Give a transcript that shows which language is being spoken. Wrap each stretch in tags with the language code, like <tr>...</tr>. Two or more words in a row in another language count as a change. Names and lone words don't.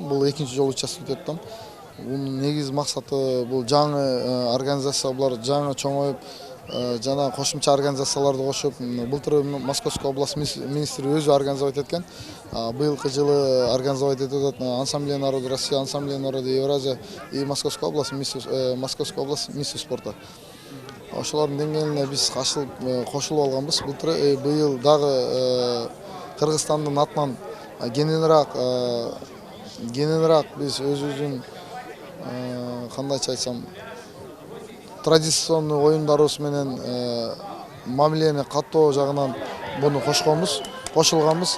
<ky>Бул экинчи жолу участвовать этем. Мунун негизи максаты бул жаңы организациялар жаңы чоңоюп, жана кошумча организацияларды кошуп, былтыр</ky> <ru>Московская область</ru> <ky>министри өзү организовать эткен. Быйылкы жылы организовать этип атат Ассамблея народа России, Ассамблея народа Евразия и</ky> <ru>Московская область министр спорта.</ru> <ky>Ошолордун деңгээлине биз кошулуп алганбыз. Быйыл дагы Кыргызстандын атынан кененирээк биз өзүбүздүн кандайча айтсам традиционный оюндарыбыз менен мамилени каттоо жагынан буну кошулганбыз.</ky>